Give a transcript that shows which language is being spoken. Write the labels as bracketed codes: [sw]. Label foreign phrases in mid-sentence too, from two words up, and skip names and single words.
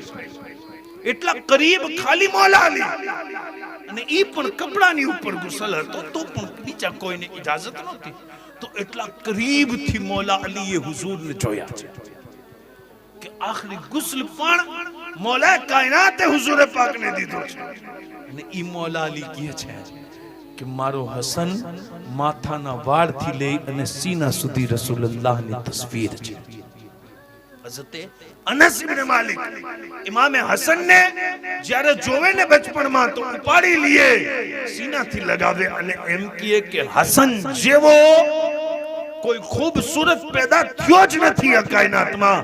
[gu] એટલા કરીબ ખાલી મૌલા અલી, અને ઈ પણ કપડાની ઉપર ગુસલ હતો તો પણ બીજા કોઈને ઇજાઝત નહોતી. તો એટલા કરીબથી મૌલા અલીએ હુઝુરને જોયા છે કે આખરી ગુસ્લ પણ મૌલા કાયનાત હુઝૂર પાક ને દીધો છે અને ઈ મૌલા અલી કહે છે કે મારો હસન માથાના વાળથી લઈ અને સીના સુધી રસૂલુલ્લાહની તસવીર છે. હઝરતે અનસ ઇબ્ન માલિક ઇમામે હસન ને જ્યારે જોવે ને બચપણમાં તો ઉપાડી લીએ, સીનાથી લગાવે અને એમ કહે કે હસન જેવો કોઈ ખૂબસૂરત પેદા થયો જ નથી આ કાયનાતમાં.